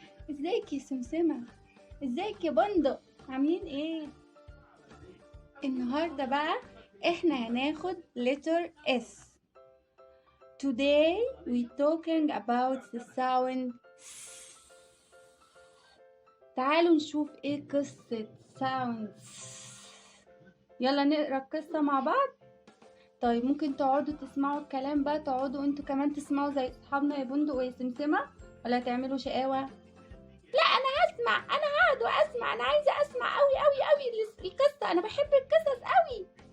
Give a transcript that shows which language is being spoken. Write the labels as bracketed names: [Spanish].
[Arabic] ازيك يا سمسمة؟ ازيك يا بندق؟ عاملين ايه؟ النهارده بقى احنا هناخد [English] letter S. Today we talking about the sound S. [Arabic] تعالوا نشوف ايه قصة [English] sound S. [Arabic] يلا نقرا القصة مع بعض. طيب ممكن تقعدوا تسمعوا الكلام بقى، تقعدوا انتوا كمان تسمعوا زي اصحابنا يا بندق ويا سمسمة، ولا تعملوا شقاوة؟ لا انا هسمع، انا هقعد واسمع، انا عايزة اسمع قوي القصة، انا بحب القصص قوي.